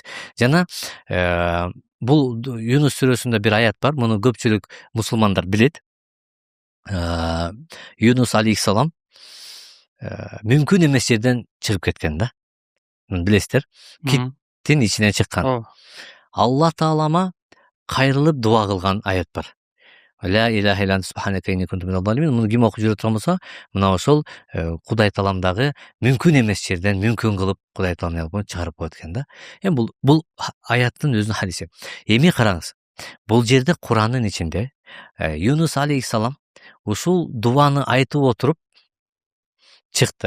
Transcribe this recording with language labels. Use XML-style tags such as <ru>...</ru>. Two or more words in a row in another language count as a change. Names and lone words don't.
<ky>Жана бул Юнус сүрөсүндө бир аят бар, муну көпчүлүк мусулмандар билет. Юнус алейхиссалам мүмкүн эмес жерден чыгып кеткен да. Билесиздер, киттин ичинен чыккан. Алла таалама кайрылып дуа кылган аят бар.</ky> <ar>لا إله إلا أنت سبحانك إني كنت من الظالمين.</ar> <ky>Муну ким окуп жүрө турган болсо, мына ошол Кудай тааламдагы мүмкүн эмес жерден мүмкүн кылып Кудай таалам чыгарып коет экен да. Эми бул аяттын өзүнүн хадиси. Эми караңыз. Бул жерде Курандын ичинде Юнус алейхиссалам ушул дуаны айтып отуруп чыкты.</ky>